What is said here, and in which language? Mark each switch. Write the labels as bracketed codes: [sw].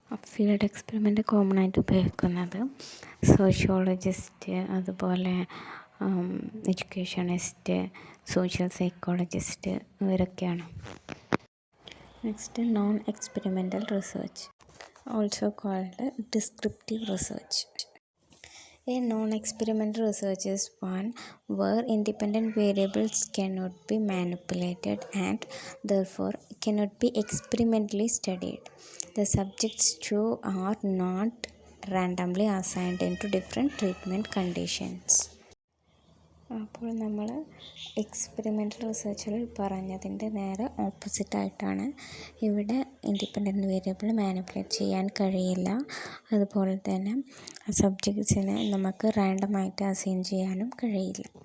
[ml] Field experiment common ആയിട്ട് ഉപയോഗിക്കുന്നത് sociologist, അതുപോലെ എഡ്യൂക്കേഷനിസ്റ്റ്, സോഷ്യൽ സൈക്കോളജിസ്റ്റ്, ഇവരൊക്കെയാണ്. [en] Next, non experimental research, also called descriptive research. A non-experimental research is one where independent variables cannot be manipulated and therefore cannot be experimentally studied. The subjects too are not randomly assigned into different treatment conditions. [ml] അപ്പോൾ നമ്മൾ experimental റിസർച്ചിൽ പറഞ്ഞതിൻ്റെ നേരെ ഓപ്പോസിറ്റായിട്ടാണ് ഇവിടെ independent variable manipulate ചെയ്യാൻ കഴിയില്ല. അതുപോലെ തന്നെ സബ്ജക്ട്സിനെ നമുക്ക് റാൻഡമായിട്ട് അസൈൻ ചെയ്യാനും കഴിയില്ല.